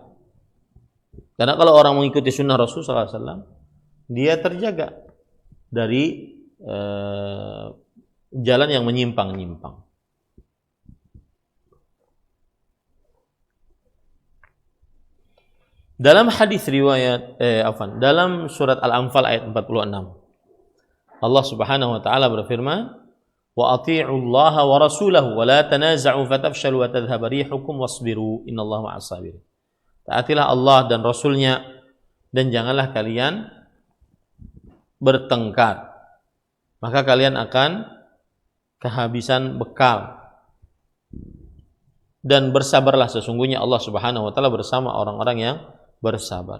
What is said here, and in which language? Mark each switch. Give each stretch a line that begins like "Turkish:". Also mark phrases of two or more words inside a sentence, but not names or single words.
Indonesian: Karena kalau orang mengikuti sunnah Rasulullah SAW, dia terjaga dari jalan yang menyimpang-nyimpang. Dalam hadis riwayat dalam surat Al-Anfal ayat 46, Allah
Arabic: سبحانه وتعالى
Indonesian: berfirman,
Arabic: "وأطيعوا الله ورسوله ولا تنازعوا فتفشلوا وتذهب ريحكم واصبروا إن الله مع الصابرين."
Indonesian: Taatilah Allah dan Rasulnya dan janganlah kalian bertengkar, maka kalian akan kehabisan bekal. Dan bersabarlah, sesungguhnya Allah
Arabic: سبحانه وتعالى
Indonesian: bersama orang-orang yang bersabar.